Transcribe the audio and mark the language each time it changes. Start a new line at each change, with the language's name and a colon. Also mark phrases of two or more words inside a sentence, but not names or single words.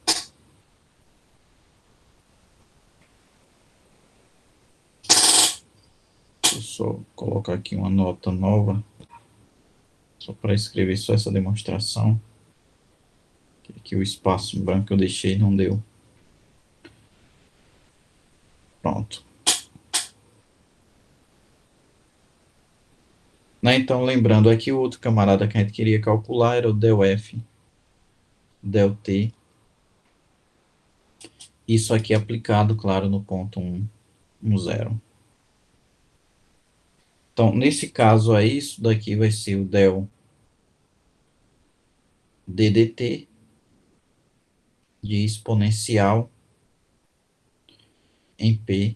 Portuguese: Deixa eu só colocar aqui uma nota nova, só para escrever só essa demonstração. Aqui o espaço branco que eu deixei não deu. Pronto. Né, então, lembrando aqui, o outro camarada que a gente queria calcular era o del F, del T. Isso aqui é aplicado, claro, no ponto 1, 1, 0. Então, nesse caso aí, isso daqui vai ser o del ddt de exponencial em P.